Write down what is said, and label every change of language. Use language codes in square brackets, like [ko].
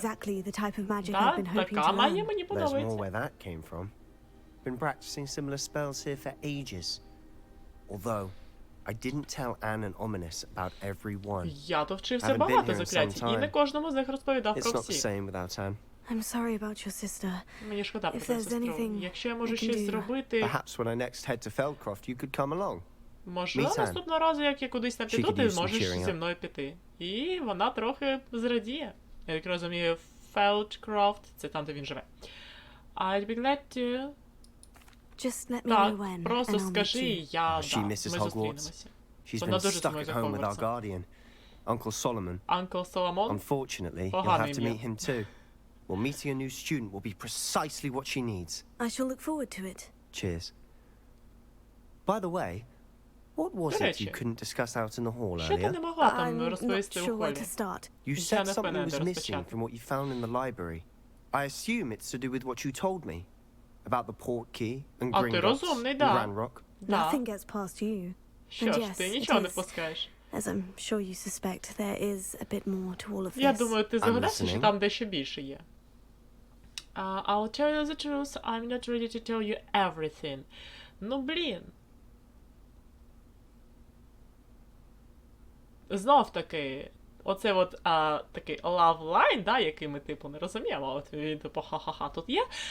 [uk] Така магія мені подобається. [en] There's more where that came from. Been practicing similar spells here for ages. Although, I didn't tell Anne and Ominous about every one. [uk] Я то вчився багато заклять, і не кожному з них розповідав про всі. [en] It's not the same without Anne. I'm sorry about your sister. [uk] Мені шкода про твою сестру. Якщо я можу щось зробити... [en] Perhaps when I next head to Feldcroft, you could come along. [uk] Можливо, наступного разу, як я кудись там піду, ти можеш зі мною піти. І вона трохи зрадіє. Я так розумію, Feldcroft — це там, де він живе. [en] I'd be glad to... [uk] Так, просто скажи, ми зустрінемося. Вона дуже зі мною за Hogwarts. [en] Uncle Solomon. Uncle Solomon? Unfortunately, you'll have to meet him too. Well, meeting a new student will be precisely what she needs. I shall look forward to it. Cheers. By the way, what was it you couldn't discuss out in the hall earlier? I'm not sure where to start. You said something was missing from what you found in the library. I assume it's to do with what you told me. About the port key and Gringotts and Ranrock. Nothing gets past you. [uk] Що ж, ти нічого не пускаєш. [en] As I'm sure you suspect, there is a bit more to all of this. [uk] Я думаю, ти згадаєшся, що там дещо більше є. [en] I'll tell you the truth, I'm not ready to tell you everything. [uk] Ну, блін. Знов таки, оце от такий love line, да, який ми, типу, не розуміємо, от він, типу, ха-ха-ха, тут є.